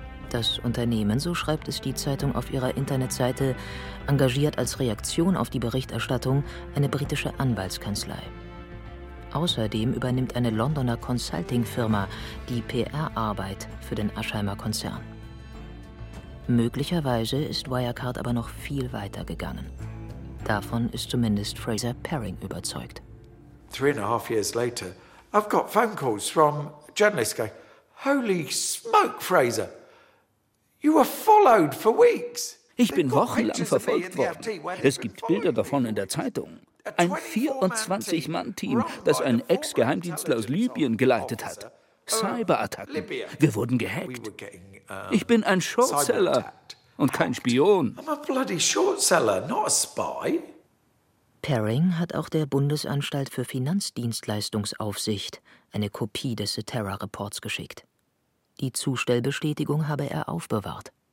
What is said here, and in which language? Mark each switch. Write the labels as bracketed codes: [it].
[de] Das Unternehmen, so schreibt es die Zeitung auf ihrer Internetseite, engagiert als Reaktion auf die Berichterstattung eine britische Anwaltskanzlei. Außerdem übernimmt eine Londoner Consulting-Firma die PR-Arbeit für den Aschheimer Konzern. Möglicherweise ist Wirecard aber noch viel weiter gegangen. Davon ist zumindest Fraser Perrin überzeugt. [en] 3.5 years later, I've got phone calls from journalists going, "Holy smoke, Fraser! You were followed for weeks." [de] Ich bin wochenlang verfolgt worden. Es gibt Bilder davon in der Zeitung. Ein 24-Mann-Team, das einen Ex-Geheimdienstler aus Libyen geleitet hat. Cyberattacken. Wir wurden gehackt. Ich bin ein Shortseller und kein Spion. [en] I'm a bloody Shortseller, not a spy. [de] Perrin hat auch der Bundesanstalt für Finanzdienstleistungsaufsicht eine Kopie des Zetera-Reports geschickt. Die Zustellbestätigung habe er aufbewahrt.